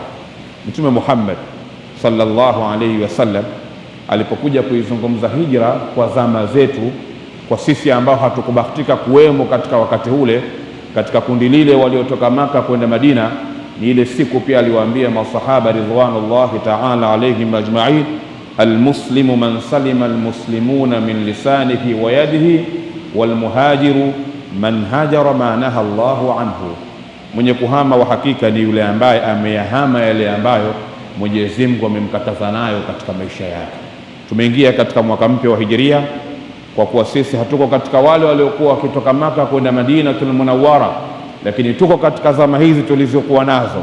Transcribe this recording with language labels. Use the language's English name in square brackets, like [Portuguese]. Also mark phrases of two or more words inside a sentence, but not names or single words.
[Swahili] Mtume Muhammad [Arabic] صلى الله عليه وسلم [Swahili] alipokuja kuizungumza hijra kwa zama zetu, kwa sisi ambao hatukubahatika kuwemo katika wakati ule katika kundi lile waliotoka Maka kwenda Madina, ni ile siku pia aliwaambia masahaba [Arabic] رضوان الله تعالى عليهم أجمعين, المسلم من سلم المسلمون من لسانه ويده والمهاجر من هجر ما نهى الله عنه, [Swahili] mwenye kuhama wa hakika ni yule ambaye ameyahama yale ambayo Mwenyezi Mungu amemkataza nayo katika maisha yake. Tumeingia katika mwaka mpya wa Hijiria, kwa kuwa sisi hatuko katika wale waliokuwa wakitoka Maka kwenda Madinatul Munawwara, lakini tuko katika zama hizi tulizokuwa nazo.